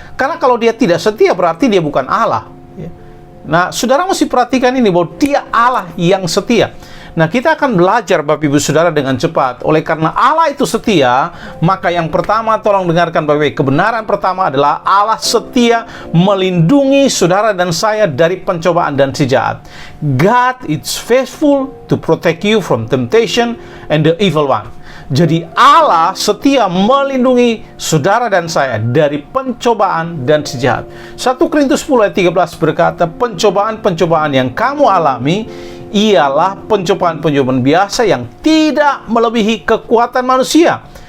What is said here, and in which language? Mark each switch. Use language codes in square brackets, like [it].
[id] Karena kalau dia tidak setia berarti dia bukan Allah, ya. Nah, saudara mesti perhatikan ini, bahwa dia Allah yang setia. Nah, kita akan belajar Bapak Ibu Saudara dengan cepat. Oleh karena Allah itu setia, maka yang pertama, tolong dengarkan Bapak Ibu. Kebenaran pertama adalah Allah setia melindungi saudara dan saya dari pencobaan dan si jahat. [en] God is faithful to protect you from temptation and the evil one. [id] Jadi Allah setia melindungi saudara dan saya dari pencobaan dan si jahat. 1 Korintus 10 ayat 13 berkata, pencobaan-pencobaan yang kamu alami ialah pencobaan-pencobaan biasa yang tidak melebihi kekuatan manusia.